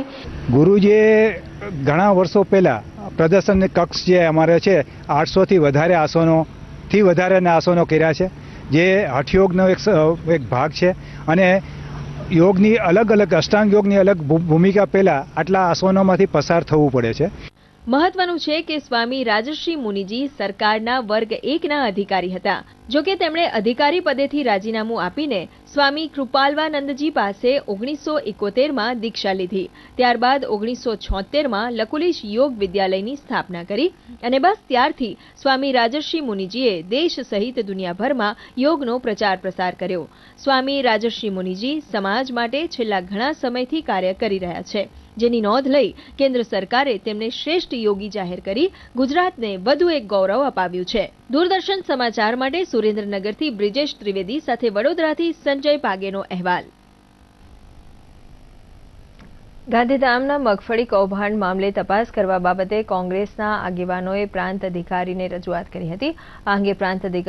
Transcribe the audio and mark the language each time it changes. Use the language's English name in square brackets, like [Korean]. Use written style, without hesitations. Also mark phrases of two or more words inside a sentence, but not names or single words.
[Gujarati] ગુરુજીએ ઘણા વર્ષો પહેલા પ્રદર્શન કક્ષ જે અમારે છે 800 થી વધારે આસનો કર્યા છે જે હઠયોગનો એક ભાગ છે અને યોગની અલગ અલગ અષ્ટાંગ યોગની અલગ ભૂમિકા પહેલા આટલા આસનોમાંથી પસાર થવું પડે છે। મહત્વનું છે કે સ્વામી રાજર્ષિ મુનિજી સરકારના વર્ગ 1 ના અધિકારી હતા। જો કે તેમણે અધિકારી પદેથી राजीनामું આપીને સ્વામી કૃપાલવાનંદજી પાસે 1971 મેં દીક્ષા લીધી। ત્યારબાદ 1976 મેં લકુલિશ યોગ વિદ્યાલયની સ્થાપના કરી અને બસ ત્યારથી સ્વામી રાજર્ષિ મુનિજીએ દેશ સહિત દુનિયાભર મેં યોગનો પ્રચાર પ્રસાર કર્યો। સ્વામી રાજર્ષિ મુનિજી સમાજ માટે છેલ્લા ઘણા સમયથી કાર્ય કરી રહ્યા છે, જેની નોંધ લઈ કેન્દ્ર સરકારે તેમને શ્રેષ્ઠ યોગી જાહેર કરી ગુજરાતને વધુ એક ગૌરવ અપાવ્યું છે। દૂરદર્શન સમાચાર માટે સુરેન્દ્રનગરથી બ્રિજેશ ત્રિવેદી સાથે વડોદરાથી સંજય પાગેનો અહેવાલ। ગાંધીધામના મગફળી કૌભાંડ મામલે તપાસ કરવા બાબતે કોંગ્રેસના આગેવાનોએ પ્રાંત અધિકારીને રજૂઆત કરી હતી। આ અંગે પ્રાંત અધિકારી